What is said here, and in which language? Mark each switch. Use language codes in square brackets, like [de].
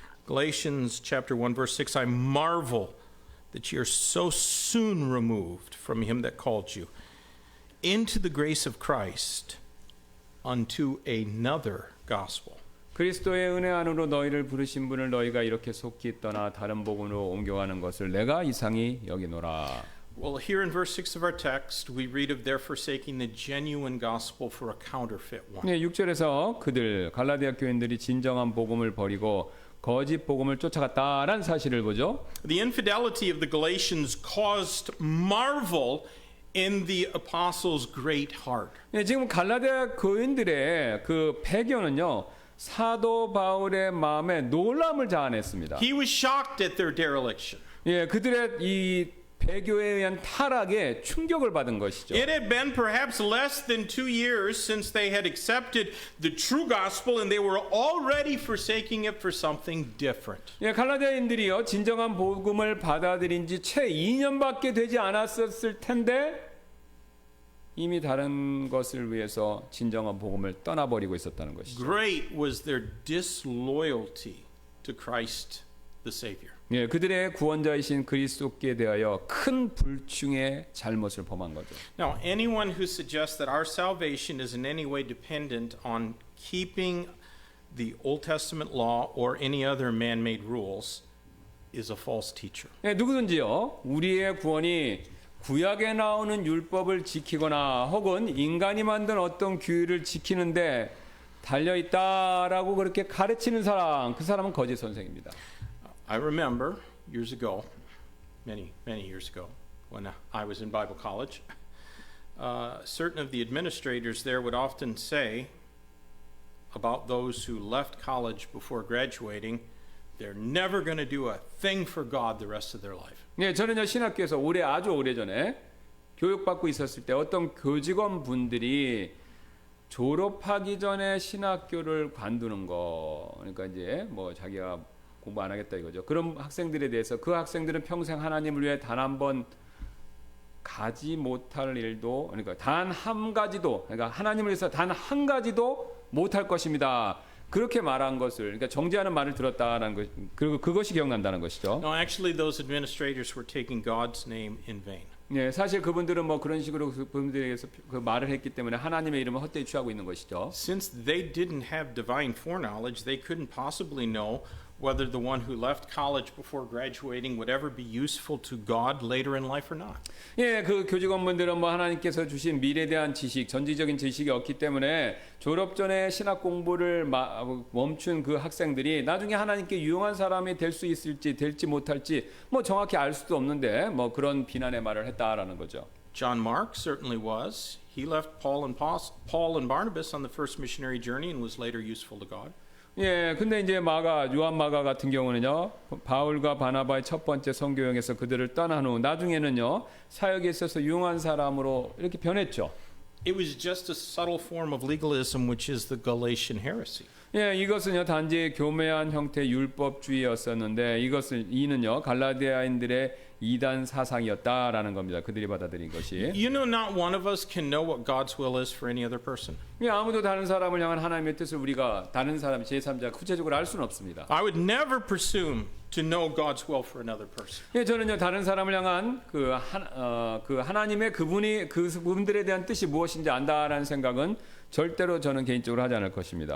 [en] Galatians chapter 1 verse 6, I marvel that you are so soon removed from him that called you into the grace of Christ unto another gospel. [ko] 그리스도의 은혜 안으로 너희를 부르신 분을 너희가 이렇게 속히 떠나 다른 복음으로 옮겨가는 것을 내가 이상히 여기노라. [en] Well, here in verse 6 of our text, we read of their forsaking the genuine gospel for a counterfeit one. [ko] 네, 6절에서 그들 갈라디아 교인들이 진정한 복음을 버리고 거짓 복음을 쫓아갔다라는 사실을 보죠. [en] The infidelity of the Galatians caused marvel in the apostles' great heart. [ko] 네, 지금 갈라디아 교인들의 그 배경은요. 사도 바울의 마음에 놀람을 자아냈습니다. [en] He was shocked at their dereliction. [ko] 예, 그들의 이 배교에 의한 타락에 충격을 받은 것이죠. [en] It had been perhaps less than 2 years since they had accepted the true gospel and they were already forsaking it for something different. [ko] 예, 갈라디아인들이요 진정한 복음을 받아들인 지 채 2년밖에 되지 않았었을 텐데 이미 다른 것을 위해서 진정한 복음을 떠나버리고 있었다는 것이죠. [en] Great was their disloyalty to Christ the Savior. [ko] 예, 그들의 구원자이신 그리스도께 대하여 큰 불충의 잘못을 범한 거죠. [en] Now, anyone who suggests that our salvation is in any way dependent on keeping the Old Testament law or any other man-made rules is a false teacher. [ko] 예, 누구든지요 우리의 구원이 구약에 나오는 율법을 지키거나 혹은 인간이 만든 어떤 규율을 지키는데 달려 있다라고 그렇게 가르치는 사람, 그 사람은 거짓 선생입니다. [en] I remember years ago, many years ago, when I was in Bible college, certain of the administrators there would often say about those who left college before graduating, they're never going to do a thing for God the rest of their life. [ko] 네, 저는요 신학교에서 아주 오래전에 교육받고 있었을 때 어떤 교직원 분들이 졸업하기 전에 신학교를 관두는 거, 그러니까 이제 뭐 자기가 공부 안 하겠다 이거죠. 그런 학생들에 대해서 그 학생들은 평생 하나님을 위해 단 한 번 가지 못할 일도, 그러니까 단 한 가지도, 그러니까 하나님을 위해서 단 한 가지도 못할 것입니다. 그렇게 말한 것을, 그러니까 정죄하는 말을 들었다라는 것, 그리고 그것이 기억난다는 것이죠. [en] No, actually, those administrators were taking God's name in vain. [ko] 네, 사실 그분들은 뭐 그런 식으로 그분들에게서 그 말을 했기 때문에 하나님의 이름을 헛되이 취하고 있는 것이죠. [en] Since they didn't have divine foreknowledge, they couldn't possibly know whether the one who left college before graduating would ever be useful to God later in life or not. [ko] 예, 그 교직원분들은 뭐 하나님께서 주신 미래에 대한 지식, 전지적인 지식이 없기 때문에 졸업 전에 신학 공부를 멈춘 그 학생들이 나중에 하나님께 유용한 사람이 될 수 있을지 될지 못할지 뭐 정확히 알 수도 없는데 뭐 그런 비난의 말을 했다라는 거죠. [en] John Mark certainly was. He left Paul and Barnabas on the first missionary journey and was later useful to God. [ko] 예, 근데 이제 요한 마가 같은 경우는요, 바울과 바나바의 첫 번째 선교 여행에서 그들을 떠난 후 나중에는요, 사역에 있어서 유용한 사람으로 이렇게 변했죠. [en] It was just a subtle form of legalism, which is the Galatian heresy. [ko] 예, 이것은요 단지 교묘한 형태의 율법주의였었는데 이는요 갈라디아인들의 이단 사상이었다라는 겁니다. 그들이 받아들인 것이. [en] You know, not one of us can know what God's will is for any other person. [ko] 예, 아무도 다른 사람을 향한 하나님의 뜻을 우리가 다른 사람 제3자 구체적으로 알 수는 없습니다. [en] I would never presume to know God's will for another person. [ko] 예, 저는요 다른 사람을 향한 그 하나님의 그분들에 대한 뜻이 무엇인지 안다라는 생각은 절대로 저는 개인적으로 하지 않을 것입니다.